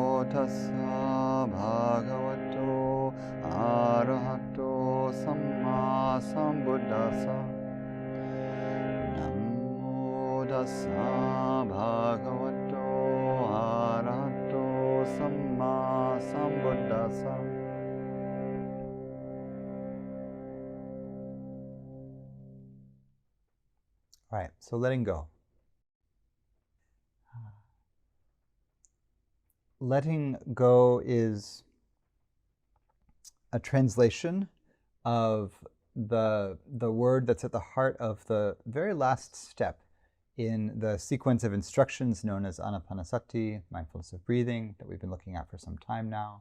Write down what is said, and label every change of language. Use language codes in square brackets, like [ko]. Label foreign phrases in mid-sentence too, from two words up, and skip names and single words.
[pi] tassa bhagavato arahato samma sambuddhassa. Namo tassa bhagavato arahato samma sambuddhassa. [en] All right, so letting go. Letting go is a translation of the word that's at the heart of the very last step in the sequence of instructions known as Ānāpānasati, mindfulness of breathing, that we've been looking at for some time now.